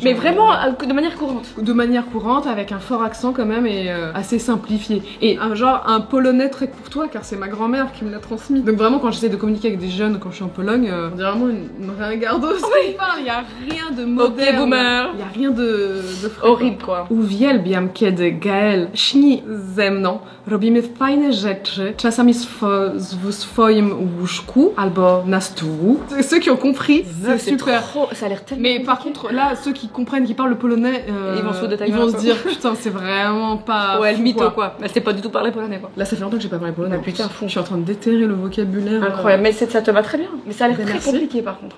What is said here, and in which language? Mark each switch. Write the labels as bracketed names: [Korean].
[French] mais vraiment de manière courante. De manière courante, avec un fort accent quand même et assez simplifié. Et un polonais très courtois, car c'est ma grand-mère qui me l'a transmis. Donc vraiment, quand j'essaie de communiquer avec des jeunes quand je suis en Pologne, on dirait vraiment une ringardeuse qui parle. Il n'y a rien de moderne. Ok, boomer. Il n'y a rien de horrible quoi. [Polish] Uwielbiam, kiedy Gael śni ze mną. Robimy fajne rzeczy, czasami w swoim łóżku albo na stół. [French] Ceux qui ont compris, c'est super. Trop, ça a l'air tellement. Mais par contre, là, ceux qui comprennent, qui parlent le polonais, ils vont se foutre de ta gueule. Ils vont se dire, putain, c'est vraiment pas. Ouais, le mytho quoi. Elle sait pas du tout parler polonais quoi. Là, ça fait longtemps que j'ai pas parlé polonais. Bah, putain, fou. Je suis en train de déterrer le vocabulaire. Incroyable. Mais ça te va très bien. Mais ça a l'air très compliqué par contre.